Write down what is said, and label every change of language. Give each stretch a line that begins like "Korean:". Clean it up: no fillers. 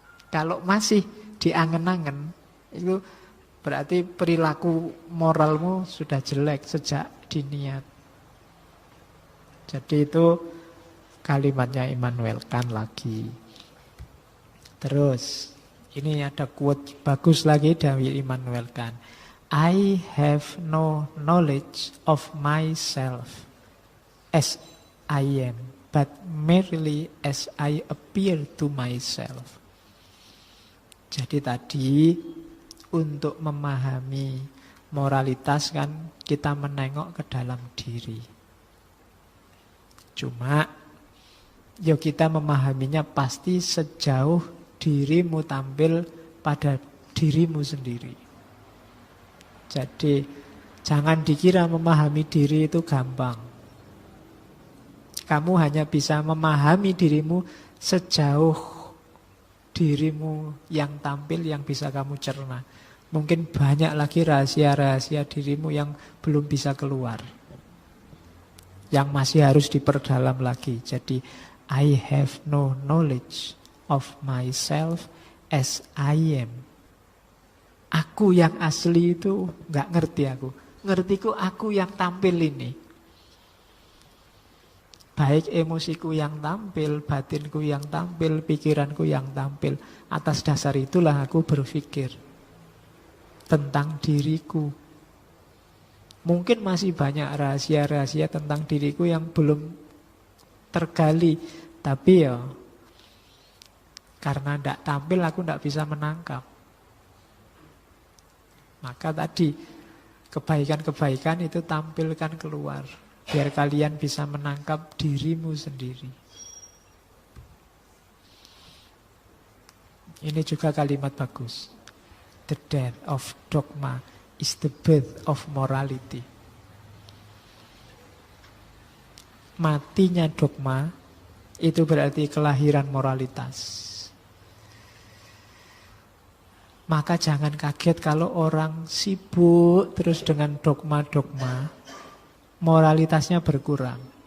Indonesian: Kalau masih diangen-angen, itu berarti perilaku moralmu sudah jelek sejak diniat. Jadi itu kalimatnya Immanuel Kant lagi. Terus, ini ada quote bagus lagi dari Immanuel Kant.
English: I have no knowledge of myself as I am, but merely as I appear to myself.
Indonesian: Jadi tadi, untuk memahami moralitas kan kita menengok ke dalam diri. Cuma, ya kita memahaminya pasti sejauh dirimu tampil pada dirimu sendiri. Jadi jangan dikira memahami diri itu gampang. Kamu hanya bisa memahami dirimu sejauh dirimu yang tampil yang bisa kamu cerna. Mungkin banyak lagi rahasia-rahasia dirimu yang belum bisa keluar, yang masih harus diperdalam lagi. Jadi
English: I have no knowledge of myself as I am.
Indonesian: Aku yang asli itu nggak ngerti aku. Ngertiku aku yang tampil ini. Baik emosiku yang tampil, batinku yang tampil, pikiranku yang tampil. Atas dasar itulah aku berpikir tentang diriku. Mungkin masih banyak rahasia-rahasia tentang diriku yang belum tergali. Tapi ya karena tidak tampil aku tidak bisa menangkap. Maka tadi kebaikan-kebaikan itu tampilkan keluar. Biar kalian bisa menangkap dirimu sendiri. Ini juga kalimat bagus.
English: The death of dogma is the birth of morality.
Indonesian: Matinya dogma itu berarti kelahiran moralitas. Maka jangan kaget kalau orang sibuk terus dengan dogma-dogma, moralitasnya berkurang.